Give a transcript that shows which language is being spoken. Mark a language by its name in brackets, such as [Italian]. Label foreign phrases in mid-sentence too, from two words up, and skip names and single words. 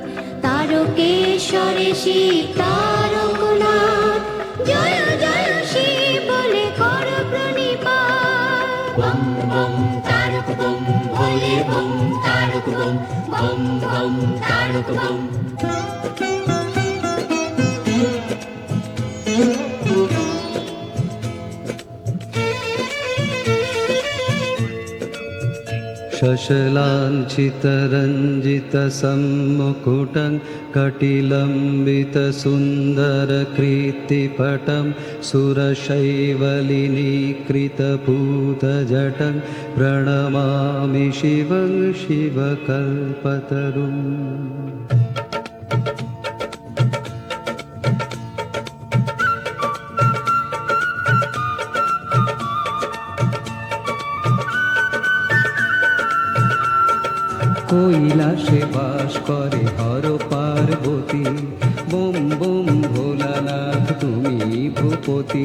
[Bangla] তারকেশ্বরে শিব তারকনাথ, জয় জয় শিব বলে করো প্রণিপাত। বম বম তারক বম ভোলে বম তারক বম, বম বম তারক বম। [Sanskrit] शशलाञ्छितरञ्जितसम्मुकुटं कटिलम्बितसुन्दरकीर्तिपटं सुरशैवलिनीकृतपूतजटं प्रणमामि शिवं शिवकल्पतरुम्। [Bangla] কৈলাসে বাস করে হর পার্বতী, বোম বোম ভোলানাথ তুমি ভূপতি।